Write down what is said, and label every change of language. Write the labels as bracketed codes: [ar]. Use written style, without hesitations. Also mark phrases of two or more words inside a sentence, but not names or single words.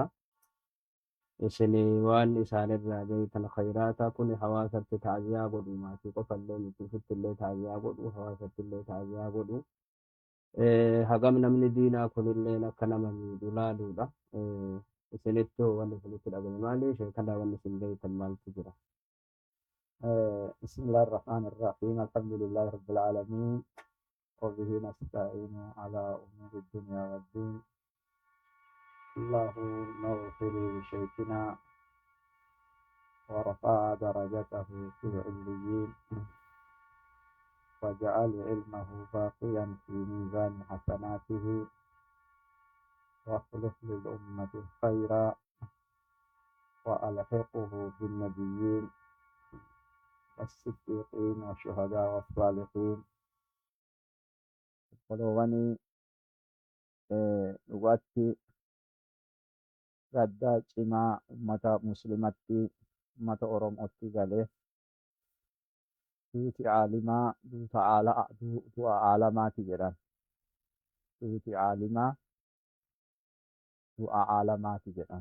[om] Isin waan isaanirraa beektan khayraata kun hawaasatti taaziyaa godhu maatii qofallee miti ofittillee taaziyaa godhu hawaasattillee taaziyaa godhu. Hagam namni diinaa kunillee akka nama miidhu laaluudha. Isinitti wanni isinitti dhaga'ame maali? Sheekana wanni isin beektan maaltu jira? [ar] بسم الله الرحمن الرحيم الحمد لله رب العالمين وبه نستعين على أمور الدنيا والدين اللهم اغفر لشيخنا ورفع درجته في العليين وجعل علمه باقيا في ميزان حسناته واخلف للأمة خيرا وألحقه بالنبيين الصديقين والشهداء والصالحين. ولواني لغاتي [om] gadda cimaa ummata muslimatti ummata oromootti galee duuti aalimaa du'a aalamaati jedhan. Duuti aalimaa du'a aalamaati jedhan.